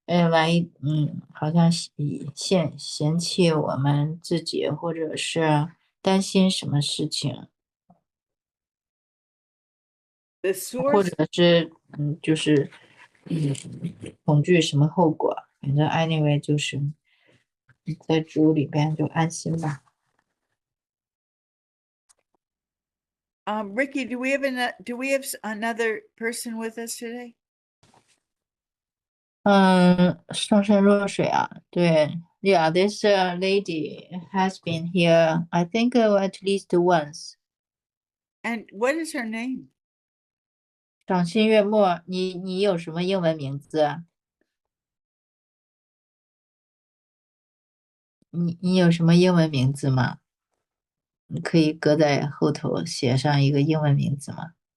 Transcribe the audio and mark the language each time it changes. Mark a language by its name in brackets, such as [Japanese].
[Chinese] 万一好像嫌弃我们自己，或者是担心什么事情，或者是就是恐惧什么后果，反正 anyway 就是在主里边就安心吧。 [English] Ricky, do we have another person with us today? [Chinese] 上善若水啊，对。 [English] Yeah, this lady has been here, I think, at least once. And what is her name? [Chinese] 赏心悦目，你有什么英文名字啊？你有什么英文名字吗？你可以搁在后头写上一个英文名字吗？